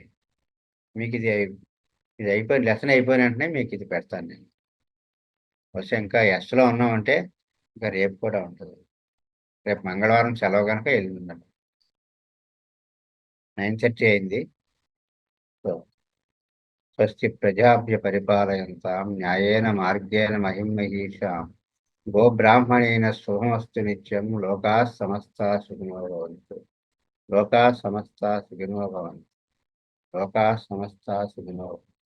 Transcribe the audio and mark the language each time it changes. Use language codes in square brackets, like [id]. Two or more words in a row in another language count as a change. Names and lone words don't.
[te] మీకిది ఇది అయిపోయిన లెసన్ అయిపోయిన వెంటనే మీకిది పెడతాను నేను. బహుశా ఇంకా ఎస్‌లో ఉన్నామంటే ఇంకా రేపు కూడా ఉంటది. రేపు మంగళవారం సెలవు గనుక ఎల్లుండండి. 9:30 అయింది. సో, [sa] స్వస్తి ప్రజాభ్య పరిపాలయంతాం న్యాయేన మార్గేణ మహిమహీషాం గోబ్రాహ్మణేన శుభమస్తు నిత్యం. లోకాः సమస్తాः సుఖినో భవంతు. లోకాः సమస్తాः సుఖినో భవంతు. లోకాः సమస్తాः సుఖినో